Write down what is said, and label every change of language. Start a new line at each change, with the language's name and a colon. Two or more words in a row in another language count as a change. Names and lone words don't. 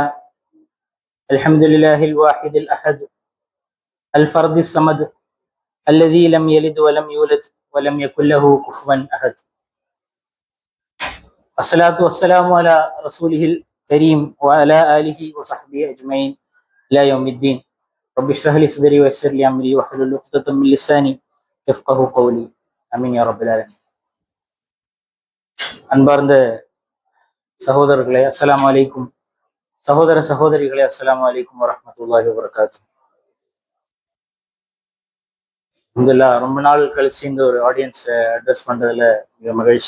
Arabic: الحمد لله الواحد الأحد الفرد الصمد الذي لم يلد ولم يولد ولم يكن له كفوا أحد. الصلاة والسلام على رسوله الكريم وعلى آله وصحبه أجمعين إلى يوم الدين. رب اشرح لي صدري ويسر لي أمري واحلل عقدة من لساني يفقهوا قولي. آمين يا رب العالمين.
Tamil: அன்பார்ந்த சகோதரர்களே,
Arabic: السلام عليكم.
Tamil: சகோதர சகோதரிகளே,
Arabic: السلام عليكم ورحمة الله وبركاته.
Tamil: அல்ஹம்துலில்லாஹ், ரொம்ப நாள் கழிச்சு இந்த ஒரு
English: audience address
Tamil: பண்றதுல மிக மகிழ்ச்சி.